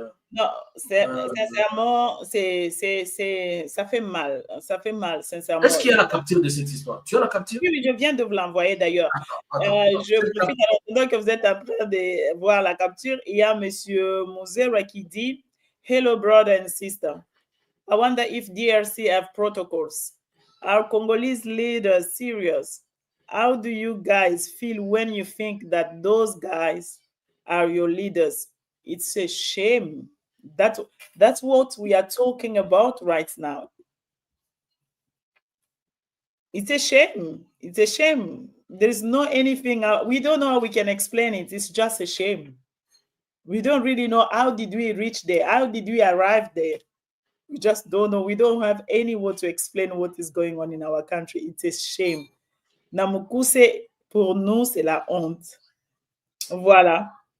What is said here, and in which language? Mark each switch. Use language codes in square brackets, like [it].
[fr] Non, sincèrement, ça fait mal. Ça fait mal, sincèrement. Est-ce qu'il y a la capture de cette histoire? Tu as la capture? Oui, je viens de vous l'envoyer d'ailleurs. Je profite alors que vous êtes en train de voir la capture. Il y a M. Mouzera qui dit « Hello, brother and sister. [en] I wonder if DRC have protocols. Are Congolese leaders serious? How do you guys feel when you think that those guys are your leaders? It's a shame. That's what we are talking about right now. It's a shame. It's a shame. There's no anything, we don't know how we can explain it. It's just a shame. We don't really know how did we reach there? How did we arrive there? We just don't know. We don't have any word to explain what is going on in our country. It's a shame. [fr] Namukuse, pour nous, c'est la honte. Voilà.